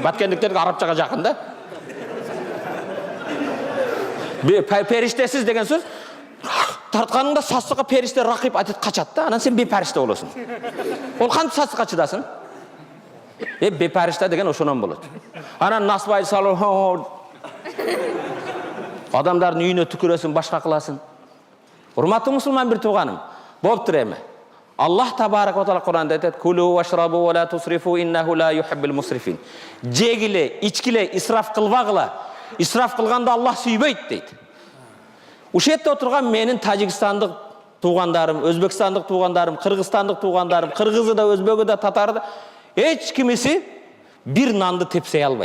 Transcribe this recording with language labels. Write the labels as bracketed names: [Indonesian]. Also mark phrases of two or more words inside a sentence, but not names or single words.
[Kyrgyz] Баткендиктерге арабчага жакын да. Периштесиз деген сөз тартканыңда сасыкка периште ракып атып качат да, анан сен бепаришта болосуң. Ол кантип сасыкка чыдасын? Бепаришта деген ошонон болот. Анан насыбай салып, адамдардын үйүнө түкүрөсүң, башка кыласың. Урматтуу мусулман бир тууганым, болуптур эми. [Arabic] الله تبارك وتعالى [Kyrgyz] Кур'анда айтат: [Arabic] "كلوا واشربوا ولا تسرفوا إنه لا يحب المسرفين." [Kyrgyz] Жегиле, ичкиле, исраф кылбагыла. Исраф кылганда Аллах сүйбөйт дейт. Ушетте отурган менин Тажикстандык туугандарым, Өзбекстандык туугандарым, Кыргызстандык туугандарым, кыргызы да, өзбөгү да, татары да эч кимиси бир нанды тепсей албайт.